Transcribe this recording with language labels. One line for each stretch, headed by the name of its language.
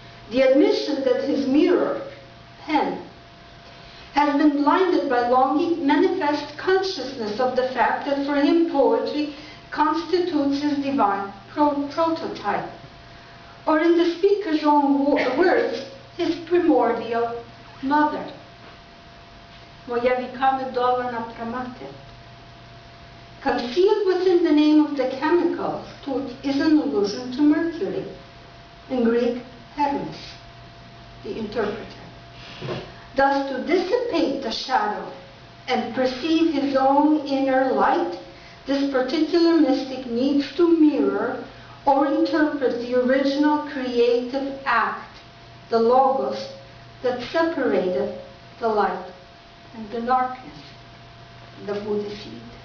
English: The admission that his mirror, pen, has been blinded by longing manifests consciousness of the fact that for him poetry constitutes his divine prototype, or in the speaker's own words, his primordial mother.
Ukrainian: Моя віками долана прамати.
English: Concealed within the name of the chemical, tut is an allusion to Mercury, in Greek, Hermes, the interpreter. Thus, to dissipate the shadow and perceive his own inner light, this particular mystic needs to mirror or interpret the original creative act, the logos, that separated the light and the darkness, the Buddha seed.